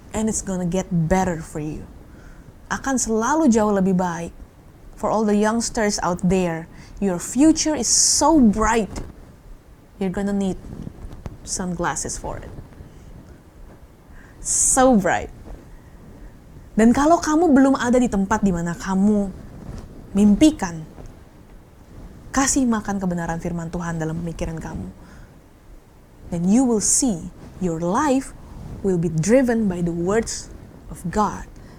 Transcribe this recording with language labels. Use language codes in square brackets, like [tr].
[en] And it's gonna get better for you. [id] Akan selalu jauh lebih baik. [en] For all the youngsters out there, your future is so bright. You're gonna need sunglasses for it. So bright. [id] Dan kalau kamu belum ada di tempat di mana kamu mimpikan, kasih makan kebenaran firman Tuhan dalam pemikiran kamu, [en] then you will see your life will be driven by the words of God.